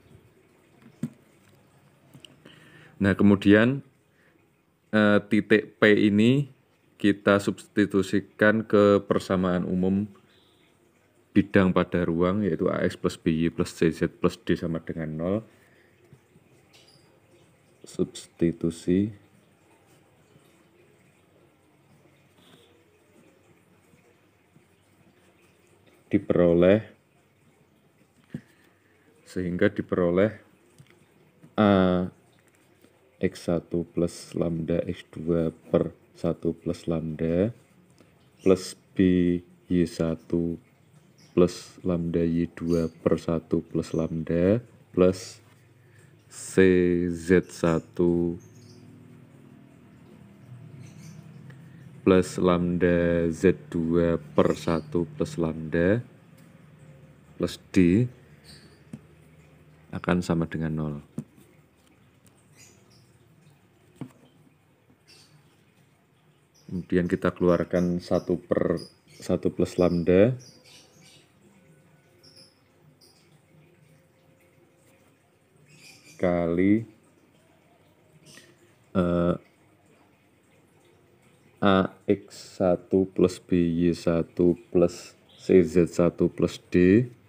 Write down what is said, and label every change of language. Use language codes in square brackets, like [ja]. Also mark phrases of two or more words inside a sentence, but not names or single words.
[id] Nah, kemudian titik P ini kita substitusikan ke persamaan umum bidang pada ruang, yaitu AX plus BY plus CZ plus D sama dengan 0. Substitusi. Sehingga diperoleh A X1 plus lambda X2 per 1 plus lambda plus B Y1 plus lambda Y2 per 1 plus lambda plus CZ1 plus lambda Z2 per 1 plus lambda plus D akan sama dengan 0. Kemudian kita keluarkan 1 per 1 plus lambda kali AX1 plus BY1 plus CZ1 plus D